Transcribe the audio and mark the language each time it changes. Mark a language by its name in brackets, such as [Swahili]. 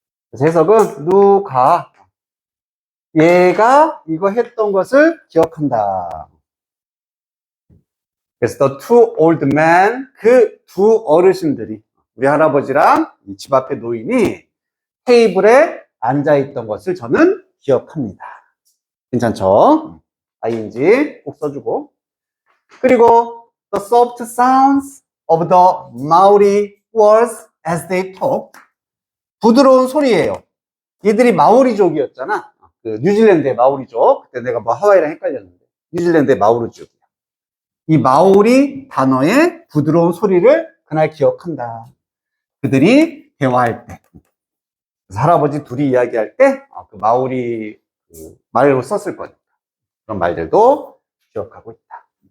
[Korean] 그래서 해석은 누가 얘가 이거 했던 것을 기억한다. 그래서 [English] the two old men, [Korean] 그 두 어르신들이 우리 할아버지랑 이 집 앞에 노인이 테이블에 앉아있던 것을 저는 기억합니다. 괜찮죠? ing 꼭 써주고. [English] 그리고 the soft sounds of the Maori words as they talk. [Korean] 부드러운 소리예요. 얘들이 마오리족이었잖아. 그 뉴질랜드의 마오리족. 그때 내가 뭐 하와이랑 헷갈렸는데 뉴질랜드의 마오리족이야. 이 마오리 단어의 부드러운 소리를 그날 기억한다. 그들이 대화할 때, 그래서 할아버지 둘이 이야기할 때 그 마오리 그 말로 썼을 거니까 그런 말들도 기억하고 있다.